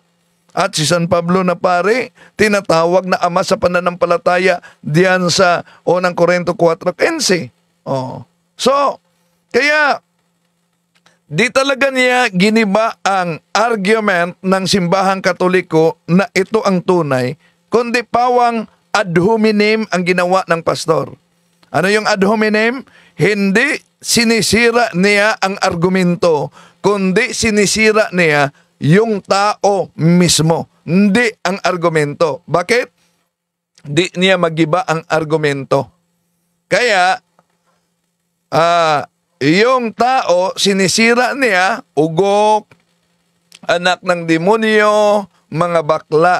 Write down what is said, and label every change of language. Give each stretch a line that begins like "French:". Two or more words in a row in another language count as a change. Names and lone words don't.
Filipino: At si San Pablo na pari, tinatawag na ama sa pananampalataya diyan sa unang Korinto 4:15. So, kaya di talaga niya giniba ang argument ng simbahang Katoliko na ito ang tunay, kundi pawang
Latin: ad hominem
Filipino: ang ginawa ng pastor. Ano yung
Latin: ad hominem?
Filipino: Hindi sinisira niya ang argumento, kundi sinisira niya yung tao mismo, hindi ang argumento. Bakit? Di niya magiba ang argumento. Kaya, yung tao, sinisira niya, ugok, anak ng demonyo, mga bakla.